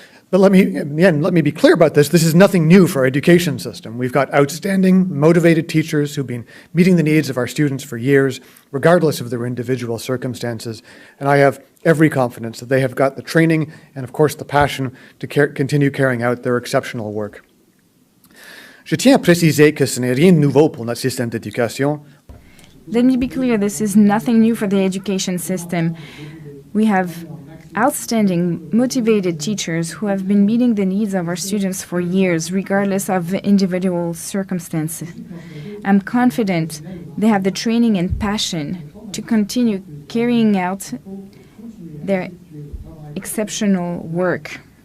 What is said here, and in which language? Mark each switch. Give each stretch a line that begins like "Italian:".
English: But let me be clear about this. This is nothing new for our education system. We've got outstanding, motivated teachers who've been meeting the needs of our students for years, regardless of their individual circumstances. And I have every confidence that they have got the training and, of course, the passion to continue carrying out their exceptional work.
French: Je tiens à préciser que ce n'est rien de nouveau pour notre système d'éducation.
English: Let me be clear, this is nothing new for the education system. We have outstanding, motivated teachers who have been meeting the needs of our students for years, regardless of individual circumstances. I'm confident they have the training and passion to continue carrying out their exceptional work.